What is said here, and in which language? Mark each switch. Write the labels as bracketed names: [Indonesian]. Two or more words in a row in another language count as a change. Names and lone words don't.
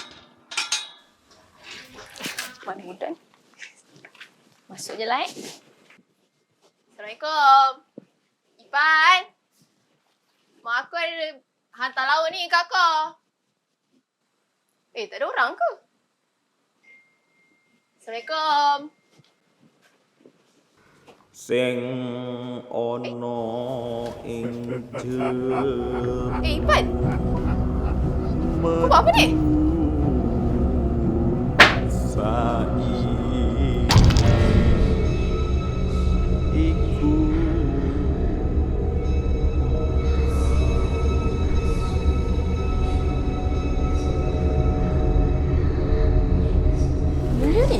[Malay] Mana budak ni? Masuk je lah. Assalamualaikum. Ipan. Mak aku ada hantar lauk ni kakak. Tak ada orang ke? Assalamualaikum. [Javanese] Sing ono ing jero. [Malay] Ipan. Kau buat apa ni? [Javanese] Saiki iku [Malay] Benda ni?